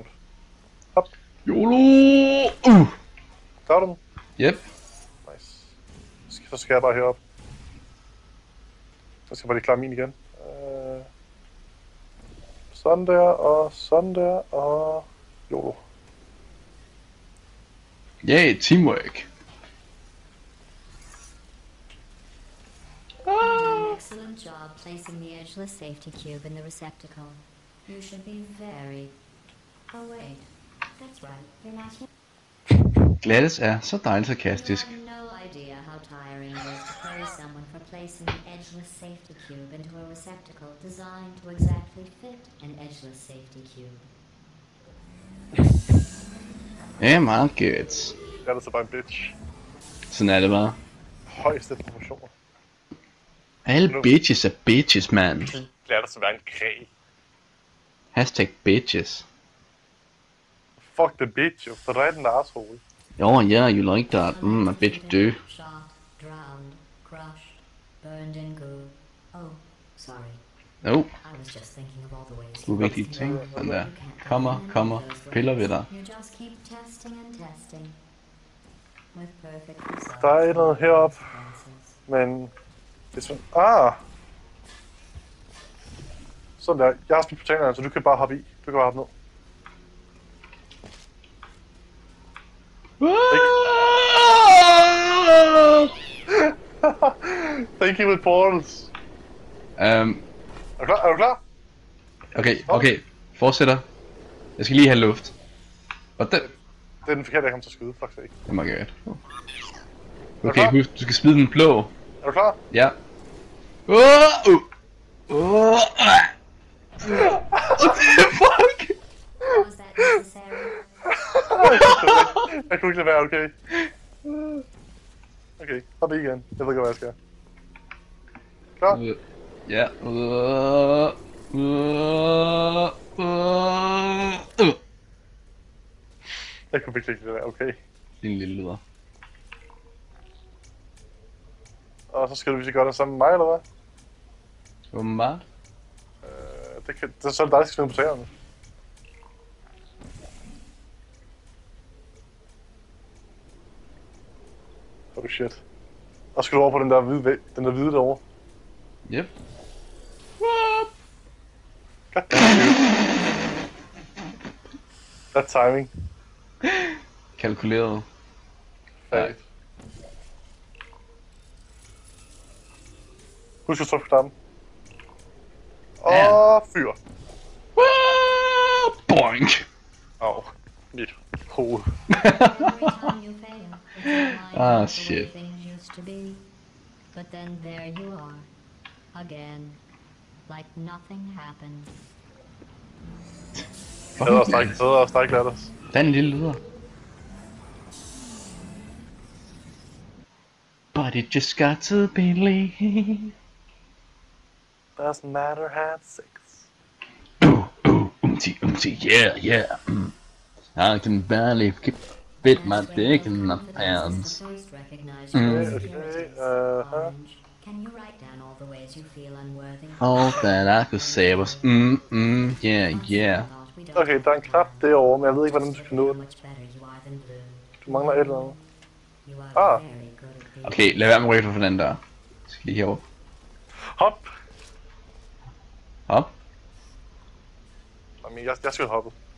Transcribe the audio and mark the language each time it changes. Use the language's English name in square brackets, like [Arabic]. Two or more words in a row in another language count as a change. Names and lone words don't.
[Danish] Hop. YOLO! Der er den. Yep. Nice. Så skal jeg bare herop. Så skal jeg bare lige klare min igen. Sådan der, og YOLO. [English] Yay, teamwork. placing the edgeless safety cube in the receptacle. You should be very... Oh wait, that's right, you're not here. [Danish] Gladys er så dejligt sarkastisk. [English] You have no idea how tiring it is to praise someone for placing the edgeless safety cube into a receptacle designed to exactly fit an edgeless safety cube. [Danish] Ja, meget godt. Det er så bare en bitch. Sådan er det bare. Højeste proportioner. Alle bitches er bitches, man. Det er der så være en kræg. Hashtag bitches. [English] Fuck the bitch, [Danish] jo. For dig er den asshole. [English] Oh yeah, you like that. I bet you do. Shot, drowned, crushed, burned in goo. Oh, sorry. Oh, I was just thinking of all the ways [Danish] du vigtige ting. Den der. Kommer, piller ved dig. [English] You just keep testing and testing. With perfect results. [Danish] Der er noget heroppe, men... Det er sådan... Ah! Sådan der. Jeg har spildt portalerne, så du kan bare hoppe i. Du kan bare hoppe ned. [English] Thank you with portals. [Danish] Er du klar? Er du klar? Okay. Fortsætter. Jeg skal lige have luft. Og den... Det er den forkerte, jeg kommer til at skyde. [English] Fuck sake. [Danish] Det må jeg godt. du Okay, klar? husk, du skal smide den blå. Er du klar? Ja. Fuck! [English] Was that necessary? [Danish] Jeg kunne ikke lade være, okay? Okay, hop i igen. Jeg ved ikke, hvad jeg skal. Klar? Ja. Jeg kunne virkelig ikke lade være, okay? Din lille luder. Og så skal du vist gøre det sammen med mig, eller hvad? Åbenbart. Det er så dig, der skal smide på tagerne. [English] Oh shit. [Danish] Og skal du over på den der hvide derovre? Yep. [English] God damn you. That timing. [Danish] Kalkuleret. Nej. Husk at trykke på knappen. Og fyr. Boink! Au. Mit hoved. [English] Every time you fail, it's reminded Ah, of the way shit. things used to be. But then there you are, again, like nothing happened. [Danish] Hedder og stræk latters. Den lille luder. [English] But it just got to believe. Doesn't matter, have sex. Yeah. I can barely fit my dick in my pants. Can you write down all the ways you feel unworthy? All that I could say was yeah. [Danish] Okay, der er en knap derovre, men jeg ved ikke, hvordan du skal nå den. Du mangler et eller andet. Ah. Okay, lad være med at rykke for den der. Jeg skal lige herover. Hop! Hop. Jamen, jeg skal hoppe.